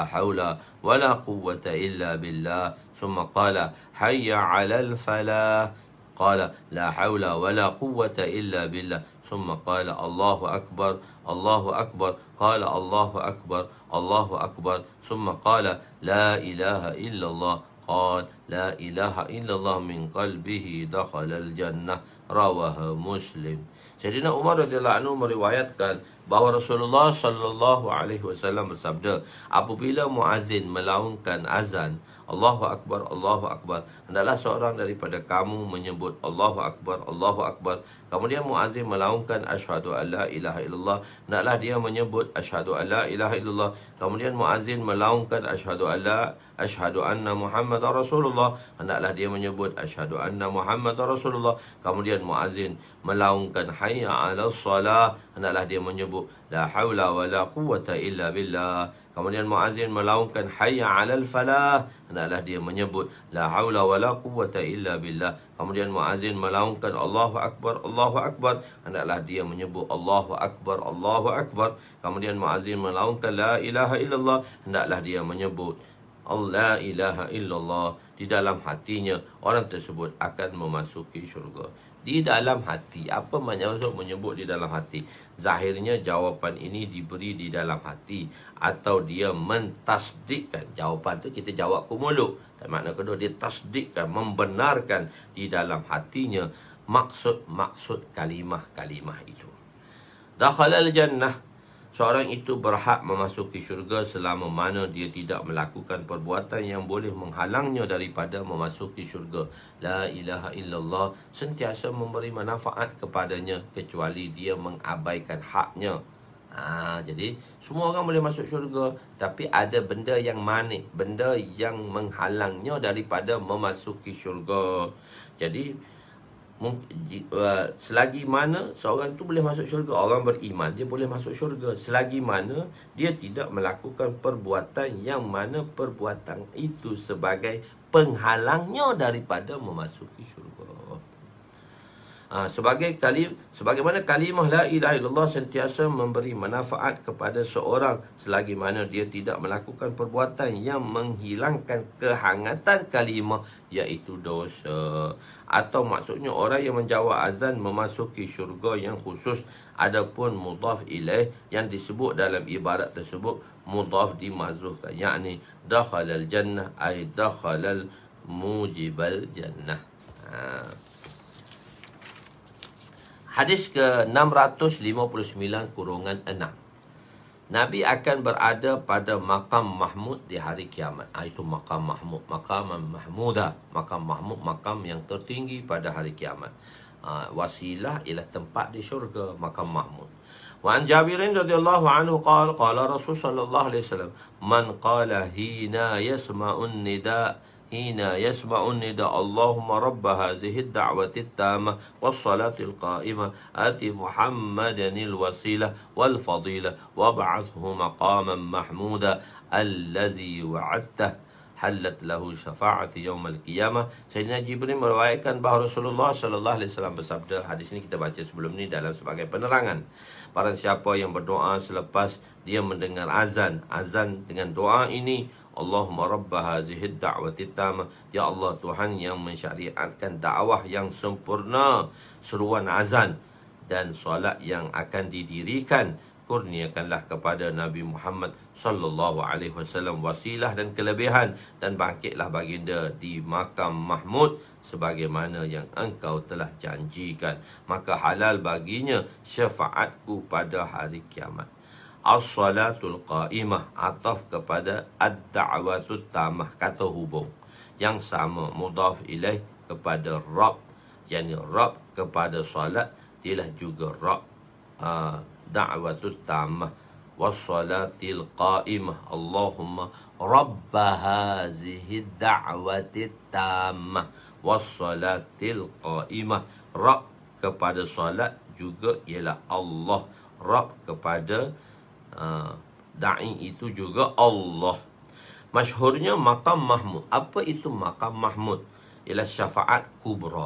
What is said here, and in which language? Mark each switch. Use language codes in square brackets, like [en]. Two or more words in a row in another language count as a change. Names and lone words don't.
[ar] حول ولا قوة إلا بالله ثم قال حي على الفلاح قال لا حول ولا قوة إلا بالله ثم قال الله أكبر قال الله أكبر ثم قال لا إله إلا الله قال لا إله إلا الله من قلبه دخل الجنة رواه مسلم. [ms] Sayyidina Umar [ar] رضي الله عنه [ms] meriwayatkan bahawa Rasulullah [ar] صلى الله عليه وسلم [ms] bersabda, apabila muazzin melaungkan azan [ar] الله أكبر, [ms] hendaklah seorang daripada kamu menyebut [ar] الله أكبر. [ms] Kemudian muazzin melaungkan [ar] أشهد أن لا إله إلا الله, [ms] hendaklah dia menyebut [ar] أشهد أن لا إله إلا الله. [ms] Kemudian muazzin melaungkan [ar] أشهد أن محمدا رسول الله, [ms] hendaklah dia menyebut [ar] أشهد أن محمدا رسول الله. [ms] Kemudian muazzin melaungkan [ar] حي على الصلاة, [ms] hendaklah dia menyebut [ar] لا حول ولا قوة إلا بالله. [ms] Kemudian muazzin melaungkan [ar] حي على الفلاح, [ms] hendaklah dia menyebut [ar] لا حول ولا قوة إلا بالله. [ms] Kemudian muazzin melaungkan [ar] الله أكبر, [ms] hendaklah dia menyebut [ar] الله أكبر. [ms] Kemudian muazzin melaungkan [ar] لا إله إلا الله, [ms] hendaklah dia menyebut [ar] لا إله إلا الله. [ms] Di dalam hatinya orang tersebut akan memasuki syurga. Di dalam hati. Apa maksud menyebut di dalam hati? Zahirnya jawapan ini diberi di dalam hati, atau dia mentasdikkan. Jawapan tu kita jawab ke mulut. Dan makna kedua, dia tasdikkan, membenarkan di dalam hatinya maksud-maksud kalimah-kalimah itu. [ar] دخل الجنة. [ms] Seorang itu berhak memasuki syurga selama mana dia tidak melakukan perbuatan yang boleh menghalangnya daripada memasuki syurga. [ar] لا إله إلا الله [ms] sentiasa memberi manfaat kepadanya kecuali dia mengabaikan haknya. Jadi semua orang boleh masuk syurga, tapi ada benda yang manik, benda yang menghalangnya daripada memasuki syurga. Jadi selagi mana seorang tu boleh masuk syurga, orang beriman dia boleh masuk syurga selagi mana dia tidak melakukan perbuatan yang mana perbuatan itu sebagai penghalangnya daripada memasuki syurga. Sebagaimana kalimah [ar] لا إله إلا الله [ms] sentiasa memberi manfaat kepada seorang selagi mana dia tidak melakukan perbuatan yang menghilangkan kehangatan kalimah, iaitu dosa. Atau maksudnya orang yang menjawab azan memasuki syurga yang khusus. Adapun [ar] مضاف إليه [ms] yang disebut dalam ibarat tersebut mudhaf dimazhufkan, yakni [ar] دخل الجنة أي دخل موجب الجنة. [ms] Hadis ke-659-6. Nabi akan berada pada makam Mahmud di hari kiamat. Itu makam Mahmud, makam Mahmuda, makam Mahmud, makam yang tertinggi pada hari kiamat. Wasilah ialah tempat di syurga, makam Mahmud. [ar] وعن جابر رضي الله عنه قال رسول صلى الله عليه وسلم من قال حين يسمع النداء حين يسمع النداء اللهم رب هذه الدعوة التامة والصلاة القائمة آت محمدا الوسيلة والفضيلة وابعثه مقاما محمودا الذي وعدته حلت له شفاعتي يوم القيامة. [ms] Sayyidina Jibril meriwayatkan bahawa Rasulullah [ar] صلى الله عليه وسلم [ms] bersabda, hadis ini kita baca sebelum ni dalam sebagai penerangan. Barang siapa yang berdoa selepas dia mendengar azan dengan doa ini, [ar] اللهم رب هذه الدعوة التامة, [ms] ya Allah Tuhan yang mensyariatkan dakwah yang sempurna, seruan azan dan solat yang akan didirikan, kurniakanlah kepada Nabi Muhammad [ar] صلى الله عليه وسلم [ms] wasilah dan kelebihan, dan bangkitlah baginda di makam Mahmud sebagaimana yang engkau telah janjikan, maka halal baginya syafaatku pada hari kiamat. [ar] الصلاة القائمة [ms] ataf kepada [ar] الدعوة التامة, [ms] kata hubung yang sama, [ar] مضاف إليه [ms] kepada Rabb, yakni Rabb kepada salat ialah juga Rabb. [ar] الدعوة التامة والصلاة القائمة اللهم رب هذه الدعوة التامة والصلاة القائمة. [ms] Rabb kepada salat juga ialah Allah, Rabb kepada da'i itu juga Allah. Masyhurnya makam Mahmud. Apa itu makam Mahmud? Ialah syafaat kubra.